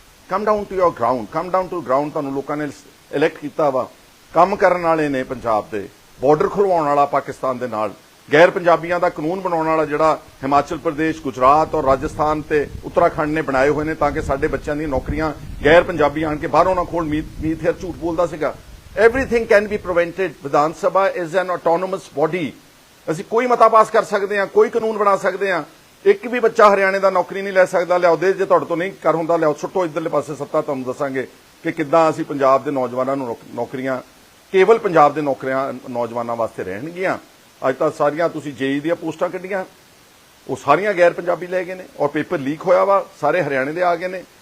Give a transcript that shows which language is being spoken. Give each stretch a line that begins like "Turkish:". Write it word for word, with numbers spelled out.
English: Come down to your ground, come down to ground.
Punjabi: ਤੁਹਾਨੂੰ ਲੋਕਾਂ ਨੇ ਇਲੈਕਟ ਕੀਤਾ ਵਾ, ਕੰਮ ਕਰਨ ਵਾਲੇ ਨੇ ਪੰਜਾਬ ਦੇ, ਬਾਰਡਰ ਖੁਲਵਾਉਣ ਵਾਲਾ ਪਾਕਿਸਤਾਨ ਦੇ ਨਾਲ, ਗੈਰ ਪੰਜਾਬੀਆਂ ਦਾ ਕਾਨੂੰਨ ਬਣਾਉਣ ਵਾਲਾ ਜਿਹੜਾ ਹਿਮਾਚਲ ਪ੍ਰਦੇਸ਼, ਗੁਜਰਾਤ ਔਰ ਰਾਜਸਥਾਨ ਤੇ ਉੱਤਰਾਖੰਡ ਨੇ ਬਣਾਏ ਹੋਏ ਨੇ, ਤਾਂ ਕਿ ਸਾਡੇ ਬੱਚਿਆਂ ਦੀਆਂ ਨੌਕਰੀਆਂ ਗੈਰ ਪੰਜਾਬੀ ਆਣ ਕੇ ਬਾਹਰੋਂ ਨਾ ਖੋਲ। ਮੀਤ ਮੀਤ ਹੇਅਰ ਝੂਠ ਬੋਲਦਾ ਸੀਗਾ,
English: everything can be prevented. Vidhan Sabha is an autonomous body.
Punjabi: ਅਸੀਂ ਕੋਈ ਮਤਾ ਪਾਸ ਕਰ ਸਕਦੇ ਹਾਂ, ਕੋਈ ਕਾਨੂੰਨ ਬਣਾ ਸਕਦੇ ਹਾਂ। ਇੱਕ ਵੀ ਬੱਚਾ ਹਰਿਆਣੇ ਦਾ ਨੌਕਰੀ ਨਹੀਂ ਲੈ ਸਕਦਾ, ਲਿਆਓ ਦੇ, ਜੇ ਤੁਹਾਡੇ ਤੋਂ ਨਹੀਂ ਕਰ ਹੁੰਦਾ ਲਿਆਓ ਸੁੱਟੋ ਇੱਧਰਲੇ ਪਾਸੇ ਸੱਤਾ। ਤੁਹਾਨੂੰ ਦੱਸਾਂਗੇ ਕਿ ਕਿੱਦਾਂ ਅਸੀਂ ਪੰਜਾਬ ਦੇ ਨੌਜਵਾਨਾਂ ਨੂੰ ਨੌਕ- ਨੌਕਰੀਆਂ ਕੇਵਲ ਪੰਜਾਬ ਦੇ ਨੌਕਰੀਆਂ ਨੌਜਵਾਨਾਂ ਵਾਸਤੇ ਰਹਿਣਗੀਆਂ। ਅੱਜ ਤਾਂ ਸਾਰੀਆਂ ਤੁਸੀਂ ਜੇਈ ਦੀਆਂ ਪੋਸਟਾਂ ਕੱਢੀਆਂ, ਉਹ ਸਾਰੀਆਂ ਗੈਰ ਪੰਜਾਬੀ ਲੈ ਗਏ ਨੇ, ਔਰ ਪੇਪਰ ਲੀਕ ਹੋਇਆ ਵਾ, ਸਾਰੇ ਹਰਿਆਣੇ ਦੇ ਆ ਗਏ ਨੇ।